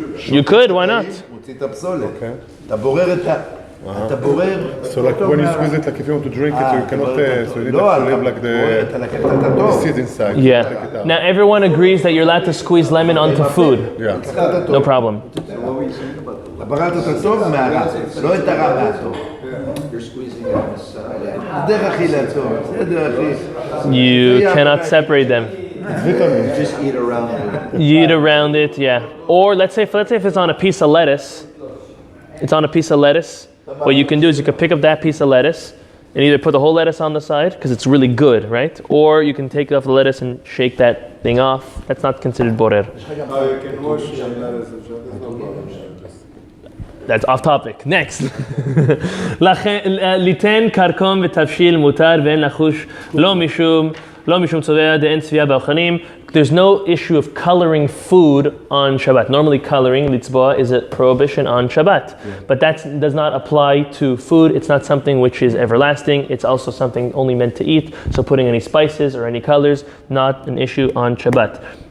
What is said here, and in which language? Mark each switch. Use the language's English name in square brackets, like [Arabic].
[English] You could, why not? [Hebrew] מוציא את הפסולת. אתה בורר את ה... אתה בורר... [English] So like when you squeeze it, like if you want to drink it, you cannot, so you need [Hebrew] לא, [English] to leave like [Hebrew] אתה לקחת את הטוב. [English] seed inside. Yeah. Now everyone agrees that you're allowed to squeeze lemon onto food. Yeah. No problem. [Hebrew] אתה ברת את הטוב מהרע, לא את הרע מהטוב. [English] You're squeezing it on the side. [Hebrew] דרך אכילתו, זה דרך אכילתו. [English] You cannot separate them. Just eat around it. You eat around it, yeah. Or let's say if it's on a piece of lettuce, it's on a piece of lettuce. What you can do is you can pick up that piece of lettuce and either put the whole lettuce on the side because it's really good, right? Or you can take off the lettuce and shake that thing off. That's not considered borer. You can wash some lettuce and sugar. There's no problem. That's off topic. Next. [Hebrew] ליתן קרקום ותבשיל מותר ואין לחוש לא משום צובע דאין צביעה באוכלים. [English] There's no issue of coloring food on Shabbat. Normally coloring, litzboa, is a prohibition on Shabbat. But that does not apply to food. It's not something which is everlasting. It's also something only meant to eat. So putting any spices or any colors, not an issue on Shabbat.